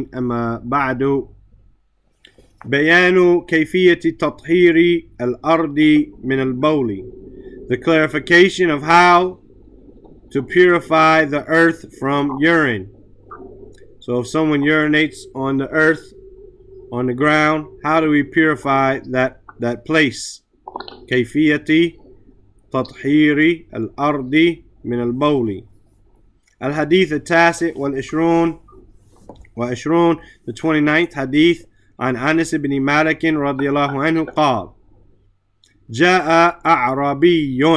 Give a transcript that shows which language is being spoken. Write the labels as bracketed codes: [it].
[ar] أما بعد بيان كيفية تطهير الأرض من البول. [en] The clarification of how to purify the earth from urine. So if someone urinates on the earth, on the ground, how do we purify that place? [ar] كيفية تطهير الأرض من البول. الحديث التاسع والعشرون [en] the 29th hadith [ar] عن أنس بن مالك رضي الله عنه قال جاء أعرابي.